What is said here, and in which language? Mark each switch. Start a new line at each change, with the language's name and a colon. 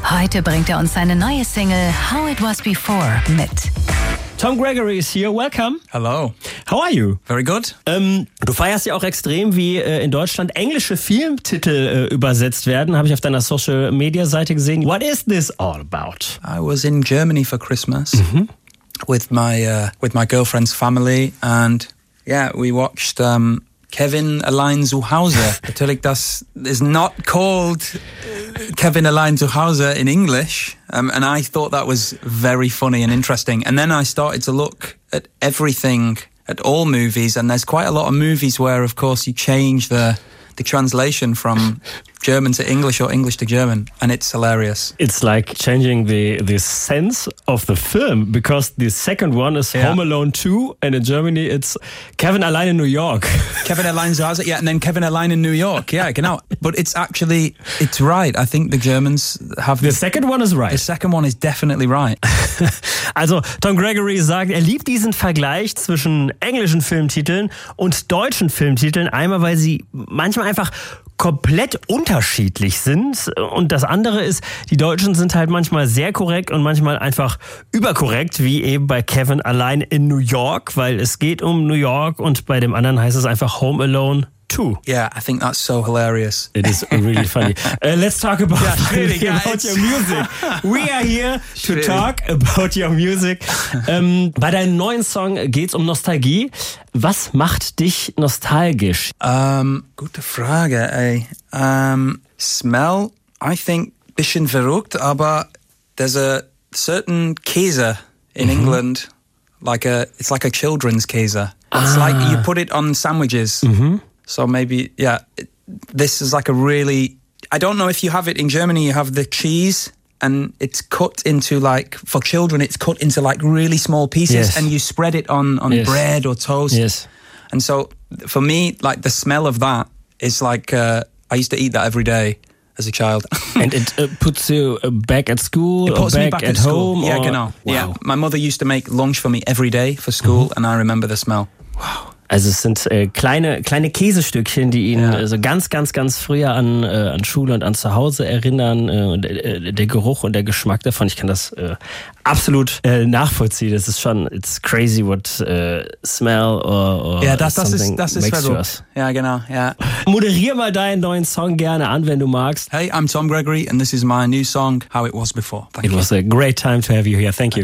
German: Heute bringt er uns seine neue Single How It Was Before mit.
English: Tom Gregory is here. Welcome. Hello. How are you? Very good.
German: Du feierst ja auch extrem, wie in Deutschland englische Filmtitel übersetzt werden. Habe ich auf deiner Social-Media-Seite gesehen.
English: What is this all about? I was in Germany for Christmas with my girlfriend's family. And yeah, we watched Kevin Allein zu Hause.
German: Natürlich, das
English: is not called Kevin Allein zu Hause in English. And I thought that was very funny and interesting. And then I started to look at everything, at all movies. And there's quite a lot of movies where, of course, you change the translation from German to English or English to German. And it's hilarious. It's like changing the sense of the film, because the second one is Home Alone 2. And in Germany, it's Kevin Allein in New York. Kevin Allein zu Hause, yeah. And then Kevin Allein in New York. Yeah,
German: genau.
English: But it's right. I think the Germans have... The second one is right. The second one is definitely right.
German: Also, Tom Gregory sagt, er liebt diesen Vergleich zwischen englischen Filmtiteln und deutschen Filmtiteln. Einmal, weil sie manchmal einfach komplett unterschiedlich sind. Und das andere ist, die Deutschen sind halt manchmal sehr korrekt und manchmal einfach überkorrekt, wie eben bei Kevin Allein in New York, weil es geht um New York und bei dem anderen heißt es einfach Home Alone 2.
English: Yeah, I think that's so hilarious. It is really funny. Let's talk about, about your music. We are here to talk about your music.
German: Bei deinem neuen Song geht's um Nostalgie. Was macht dich nostalgisch? Gute Frage, ey.
English: Smell, I think,
German: bisschen verrückt, aber
English: there's a certain Käse in England, it's like a children's Käse. It's like you put it on sandwiches. So maybe, yeah, this is like a really, I don't know if you have it in Germany, you have the cheese and it's cut into like, for children, it's cut into like really small pieces and you spread it on bread or toast. Yes. And so for me, like the smell of that is like, I used to eat that every day as a child. And it puts you back at school home? Yeah, or?
German: Genau.
English: Wow. Yeah. My mother used to make lunch for me every day for school and I remember the smell. Wow.
German: Also es sind kleine Käsestückchen, die ihn so ganz, ganz, ganz früher an Schule und an Zuhause erinnern. Der Geruch und der Geschmack davon, ich kann das absolut nachvollziehen. Das ist schon,
English: it's crazy what smell or
German: yeah, das ist
English: makes to us.
German: Ja, genau. Ja. Moderier mal deinen neuen Song gerne an, wenn du magst.
English: Hey, I'm Tom Gregory and this is my new song, How It Was Before. Thank you. It was a great time to have you here. Thank you.